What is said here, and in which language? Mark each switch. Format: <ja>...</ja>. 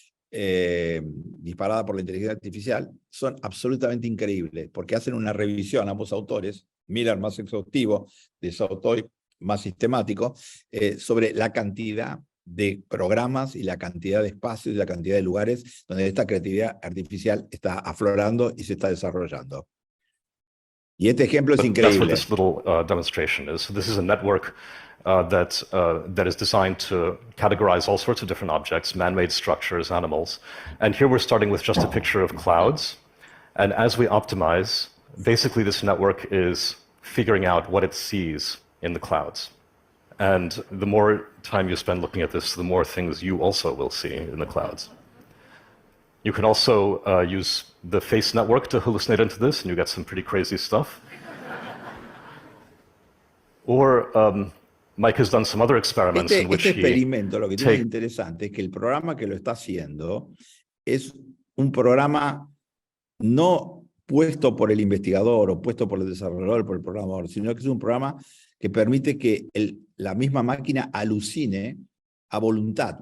<es>disparada por la inteligencia artificial, son absolutamente increíbles, porque hacen una revisión, ambos autores, Miller más exhaustivo, de Sautoy más sistemático, sobre la cantidad de programas y la cantidad de espacios y la cantidad de lugares donde esta creatividad artificial está aflorando y se está desarrollando. Y este ejemplo es increíble.</es> <en>That's what this little demonstration is. So this is a network that is designed to categorize all sorts of different objects, man-made structures, animals. And here we're starting with just a picture of clouds. And as we optimize, basically this network is figuring out what it sees in the clouds. And the more time you spend looking at this, the more things you also will see in the clouds. You can also use the face network to hallucinate into this, and you get some pretty crazy stuff. Or Mike has done some other experiments in which</en> <es>Este</es> <en>he</en> <es>experimento, lo que tiene de interesante es que el programa que lo está haciendo es un programa no puesto por el investigador o puesto por el desarrollador, por el programador, sino que es un programa que permite que la misma máquina alucine a voluntad.</es>